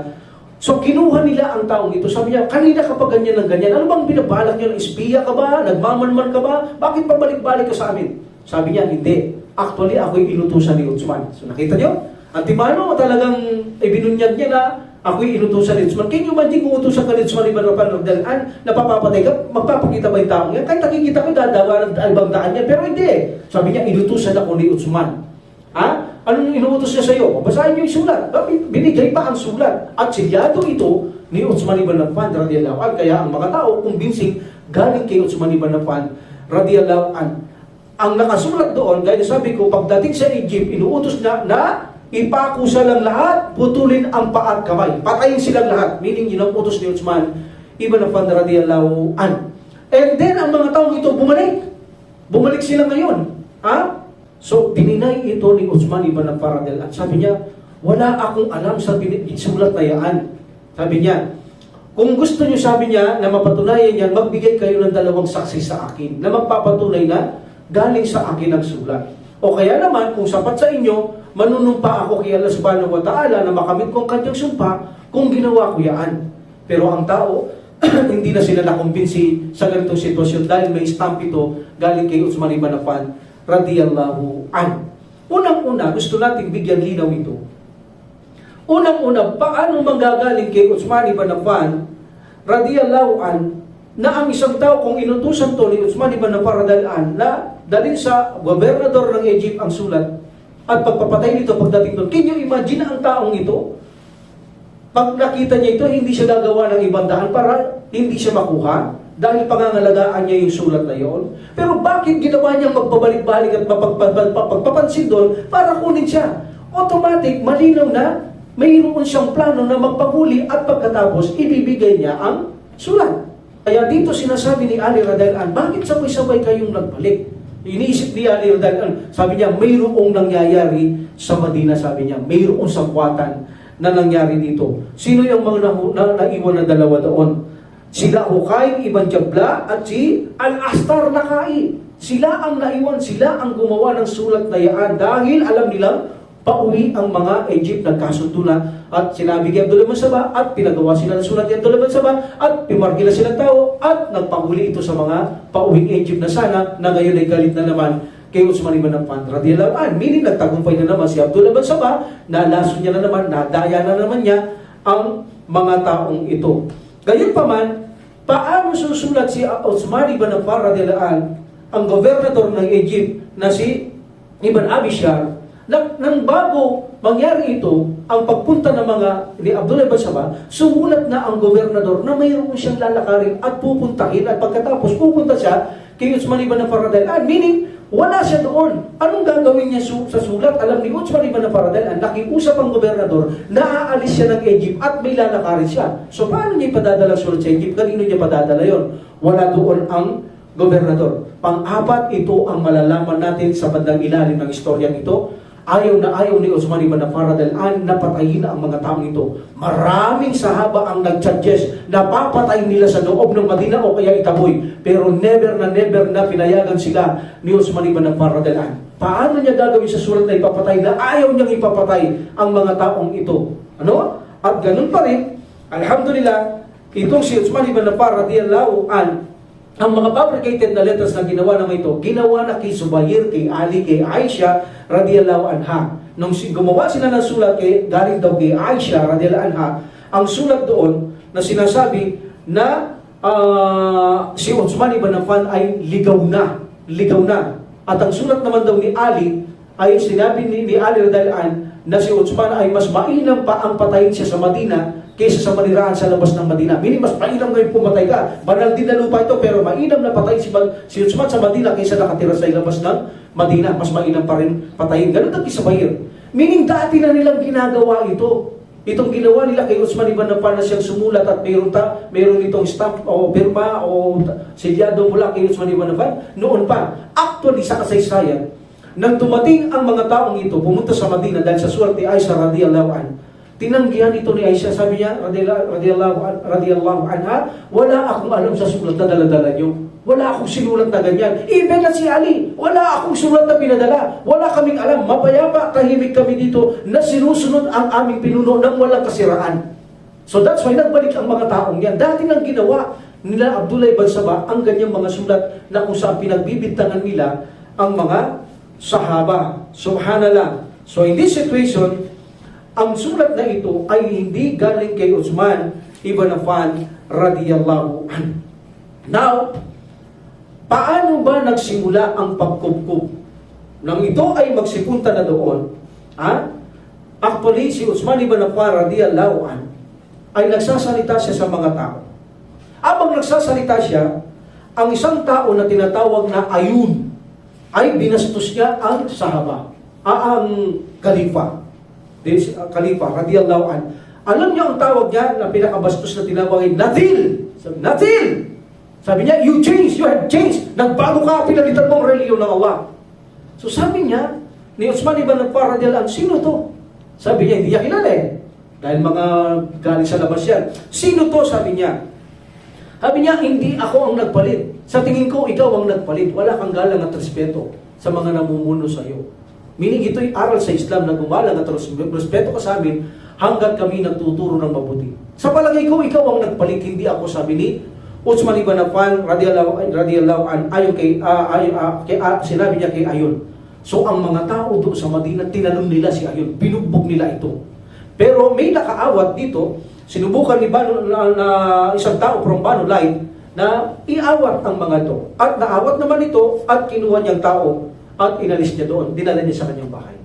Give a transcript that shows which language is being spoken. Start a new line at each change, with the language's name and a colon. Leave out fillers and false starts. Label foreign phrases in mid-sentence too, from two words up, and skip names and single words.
Filipino: So kinuha nila ang taong ito. Sabi niya, kanina ka pa ganyan ng ganyan. Ano bang binabalak niyo? Espiya ka ba? Nagmamanman ka ba? Bakit pabalik-balik ka sa amin? Sabi niya, hindi. Actually, ako'y inutusan ni Uthman. So nakita niyo? Antimano talagang ibinunyag niya na ako'y inutusan ni Uthman.
English: Can you imagine
Filipino: kung utusan ka ni Uthman ibn Affan napapapatay ka, magpapakita ba yung taong yan? Kahit nakikita ko, dadawa ng ibang daan niya. Pero hindi. Sabi niya, inutusan ako ni Uthman. Anong inuutos niya sa iyo? Basahin niyo yung sulat. Binigay pa ang sulat. At silyado ito ni Uthman ibn Affan
Arabic: رضي الله عنه.
Filipino: Kaya ang mga tao convincing galing kay Uthman ibn Affan
Arabic: رضي الله عنه.
Filipino: Ang nakasulat doon, gaya sabi ko, pagdating sa Egypt, inuutos na ipako silang lahat, putulin ang paa at kamay. Patayin silang lahat. Meaning, yun ang utos ni Uthman ibn Affan
Arabic: رضي الله عنه.
English: And then,
Filipino: ang mga taong ito bumalik. Bumalik sila ngayon. So, dininay ito ni Uthman ibn Affan
Arabic: رضي الله عنه.
Filipino: Sabi niya, wala akong alam sa sulat na yan. Sabi niya, kung gusto niyo, sabi niya, na mapatunayan yan, magbigay kayo ng dalawang saksi sa akin na magpapatunay na galing sa akin ang sulat. O kaya naman, kung sapat sa inyo, manunumpa ako kay Allah
Arabic: سبحانه وتعالى
Filipino: na makamit kong kanyang sumpa kung ginawa ko yan. Pero ang tao, hindi na sila nakumbinsi sa ganitong sitwasyon dahil may stamp ito galing kay Uthman ibn Affan
Arabic: رضي الله عنه.
Filipino: Unang-una, gusto nating bigyan linaw ito. Unang-una, paano manggagaling kay Uthman ibn Affan
Arabic: رضي الله عنه
Filipino: na ang isang tao kung inutusan to ni Uthman ibn Affan
Arabic: رضي الله عنه
Filipino: na dalhin sa gobernador ng Egypt ang sulat at pagpapatay nito pagdating doon.
English: Can you imagine
Filipino: ang taong ito? Pag nakita niya ito, hindi siya gagawa ng ibang daan para hindi siya makuha dahil pangangalagaan niya yung sulat na yon. Pero bakit ginawa niyang magbabalik-balik at pagpapansin doon para kunin siya? Automatic, malinaw na mayroon siyang plano na magpahuli at pagkatapos ibibigay niya ang sulat. Kaya dito sinasabi ni Ali
Arabic: رضي الله عنه,
Filipino: bakit sabay-sabay kayong nagbalik? Iniisip ni Ali
Arabic: رضي الله عنه,
Filipino: sabi niya, mayroong nangyayari sa Madina, sabi niya, mayroong sangkwatan na nangyari dito. Sino yung mga naiwan na dalawa doon? Sila Hukay ibn Jabla at si Al-Astar Nakai. Sila ang naiwan, sila ang gumawa ng sulat na yan dahil alam nilang pauwi ang mga Egypt, nagkasundo na at sinabi kay Abdullah bin Sabah at pinagawa sila ng sulat ni Abdullah bin Sabah at pimarkila silang tao at nagpahuli ito sa mga pauwing Egypt na sana na ngayon ay galit na naman kay Uthman ibn Affan
Arabic: رضي الله عنه.
Filipino: Meaning nagtagumpay na naman si Abdullah bin Sabah, nalaso niya na naman, nadaya na naman niya ang mga taong ito. Gayunpaman, paano susulat si Uthman ibn Affan
Arabic: رضي الله عنه,
Filipino: ang gobernador ng Egypt na si Ibn Abi Shar, nang bago mangyari ito, ang pagpunta ng mga ni Abdullah ibn Sabah, sumulat na ang gobernador na mayroon siyang lalakarin at pupuntahin at pagkatapos pupunta siya kay Uthman ibn Affan
Arabic: رضي الله عنه.
Filipino: Meaning, wala siya doon. Anong gagawin niya sa sulat? Alam ni Uthman ibn Affan
Arabic: رضي الله عنه,
Filipino: nakiusap ang gobernador na aalis siya ng Egypt at may lalakarin siya. So paano niya ipadadala sulat sa Egypt? Kanino niya padadala yon? Wala doon ang gobernador. Pang-apat, ito ang malalaman natin sa bandang ilalim ng istoryang ito. Ayaw na ayaw ni Uthman ibn Affan
Arabic: رضي الله عنه
Filipino: na patayin ang mga taong ito. Maraming sahaba ang nag-suggest na papatayin nila sa loob ng Madina o kaya itaboy. Pero never na pinayagan sila ni Uthman ibn Affan
Arabic: رضي الله عنه.
Filipino: Paano niya gagawin sa sulat na ipapatay na ayaw niyang ipapatay ang mga taong ito? Ano? At ganun pa rin, alhamdulillah, itong si Uthman ibn Affan
Arabic: رضي الله عنه,
Filipino: ang mga fabricated na letters na ginawa naman ito, ginawa na kay Zubair, kay Ali, kay Aisha,
Arabic: رضي الله عنها.
Filipino: Nung gumawa sila ng sulat, galing daw kay Aisha,
Arabic: رضي الله عنها,
Filipino: ang sulat doon na sinasabi na si Uthman ibn Affan ay ligaw na. At ang sulat naman daw ni Ali, ay sinabi ni Ali,
Arabic: رضي الله عنها,
Filipino: na si Uthman ay mas mainam pa ang patayin siya sa Madina kaysa sa manirahan sa labas ng Madina. Meaning, mas mainam ngayon pumatay ka. Banal din na lupa ito, pero mainam na patayin si Uthman sa Madina kaysa nakatira sa labas ng Madina. Mas mainam pa rin patayin. Ganun ang Zubair. Meaning, dati na nilang ginagawa ito. Itong ginawa nila kay Uthman ibn Affan na siyang sumulat at mayroon itong stamp o pirma o selyado mula kay Uthman ibn Affan. Noon pa, actually sa kasaysayan, nang dumating ang mga taong ito, pumunta sa Madina dahil sa sulat ni Aisha
Arabic: رضي الله عنها,
Filipino: tinanggihan ito ni Aisha, sabi niya,
Arabic: رضي الله عنها,
Filipino: wala akong alam sa sulat na dala-dala niyo. Wala akong sinulat na ganyan. Even na si Ali, wala akong sulat na pinadala. Wala kaming alam. Mapayapa, tahimik kami dito na sinusunod ang aming pinuno ng walang kasiraan.
English: So that's why
Filipino: nagbalik ang mga taong yan. Dati nang ginawa nila Abdullah ibn Sabah ang ganyang mga sulat na kung saan pinagbibintangan nila ang mga sahaba.
English: Subhanallah. So in this situation,
Filipino: ang sulat na ito ay hindi galing kay Uthman ibn Affan
Arabic: رضي الله عنه.
Filipino: Now, paano ba nagsimula ang pagkubkub? Nang ito ay magsipunta na doon, actually si Uthman ibn Affan
Arabic: رضي الله عنه
Filipino: ay nagsasalita siya sa mga tao. Habang nagsasalita siya, ang isang tao na tinatawag na Ayun ay binastos niya ang sahaba, ang Khalifa.
Arabic: خليفة، رضي الله عنه.
Filipino: Alam niyo ang tawag niya na pinakabastos na tinawag ay Nathil. Nathil! Sabi niya,
English: you have changed.
Filipino: Nagbago ka, pinalitan mo ang reliyon ng Allah. So sabi niya, ni Uthman ibn Affan
Arabic: رضي الله عنه,
Filipino: sino to? Sabi niya, hindi niya kilala dahil mga galing sa labas yan. Sino to? Sabi niya. Sabi niya, hindi ako ang nagpalit. Sa tingin ko, ikaw ang nagpalit. Wala kang galang at respeto sa mga namumuno sa iyo. Meaning ito'y aral sa Islam na gumalang at respeto ka sa amin hanggat kami nagtuturo ng mabuti. Sa palagay ko, ikaw ang nagpalit, hindi ako, sabi ni Uthman ibn Affan
Arabic: رضي الله عنه,
Filipino: ayon kay sinabi niya kay Ayun. So ang mga tao doon sa Madina, tinanong nila si Ayun, binugbog nila ito. Pero may nakaawat dito, sinubukan ni Banu na isang tao from Banu Light na iawat ang mga ito. At naawat naman ito at kinuha niyang tao at inalis niya doon, dinala niya sa kanyang bahay.